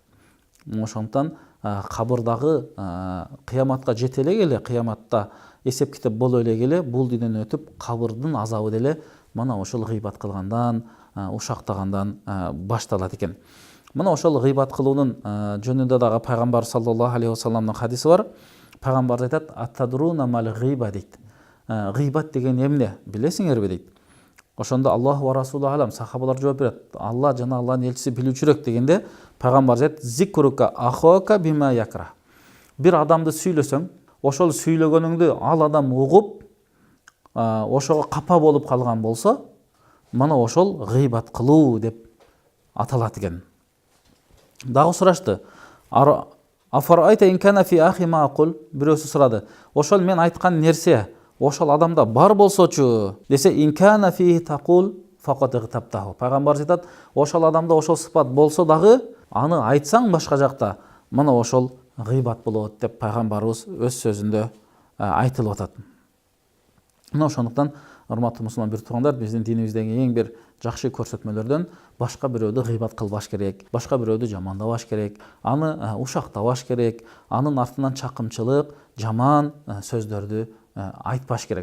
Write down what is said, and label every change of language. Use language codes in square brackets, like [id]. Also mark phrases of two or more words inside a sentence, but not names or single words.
[ky] Ошондуктан кабырдагы кыяматка жете эле келе, кыяматта эсеп китеп боло эле келе, бул дүйнөнү өтүп кабырдын азабы деле мына ошол гыйбат кылгандан, ушактагандан башталат экен. Мына ошол гыйбат кылуунун жөнүндө дагы пайгамбар [ar] صلى الله عليه و [ky] салламдын хадиси бар. Пайгамбар айтат: [ar] أتدرون ما الغيبة [ky] дейт. Гыйбат деген эмне билесиңерби дейт. Ошондо [ar] الله ورسوله أعلم, [ky] сахабалар жооп берет: Алла жана Алланын элчиси билүүчүрөөк дегенде пайгамбар айтат: [ar] ذكرك أخاك بما يكره. [ky] Бир адамды сүйлөсөң, ошол сүйлөгөнүңдү ал адам угуп, ошого капа болуп калган болсо, мына ошол гыйбат кылуу деп аталат экен. Дагы сурашты: [ar] أفرأيت إن كان في أخي ما أقول, [ky] бирөөсү сурады. Ошол мен айткан нерсе ошол адамда бар болсочу десе, [ar] إن كان فيه تقول فقد اغتبته. [ky] Пайгамбар айтат, ошол адамда ошол сыпат болсо дагы аны айтсаң башка жакта, мына ошол гыйбат болот деп пайгамбарыбыз өз сөзүндө айтылып атат. Мына ошондуктан урматтуу мусулман бир туугандар, биздин динибиздеги эң бир жакшы көрсөтмөлөрдөн башка бирөөдү гыйбат кылбаш керек, башка бирөөдү жамандабаш керек, аны ушактабаш керек, анын артынан чакымчылык, жаман сөздөрдү айтпаш керек.